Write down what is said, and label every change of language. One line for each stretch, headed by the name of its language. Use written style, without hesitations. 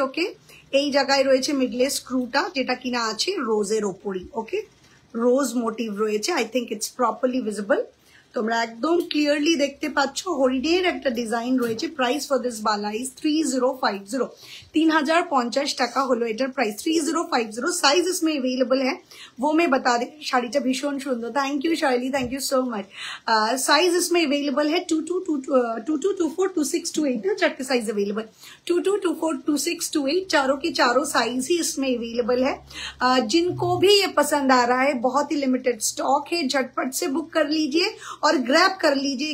Bangla: ওকে, এই জায়গায় রয়েছে মিডলে স্ক্রুটা, যেটা কিনা আছে রোজের ওপরই। ওকে, রোজ মোটিভ রয়েছে,
English: I think it's properly visible.
Bangla: তোমরা একদম ক্লিয়ারলি দেখতে পাচ্ছ হরিণের একটা ডিজাইন রয়েছে।
English: price for this বালা is 3050, 3050
Bangla: টাকা হলো এটার প্রাইস, 3050।
Hindi: সাইজ इसमें अवेलेबल है वो मैं बता दे।
Bangla: শাড়িটা ভীষণ সুন্দর,
English: Thank you Shaili, thank you so much.
Hindi: Size इसमें अवेलेबल है 22242628 ना, चार्ट साइज अवेलेबल 22242628, चारों के चारों साइज ही इसमें अवेलेबल है। जिनको भी ये पसंद आ रहा है, बहुत ही लिमिटेड स्टॉक है, झटपट से बुक कर लीजिए और ग्रैब कर लीजिए।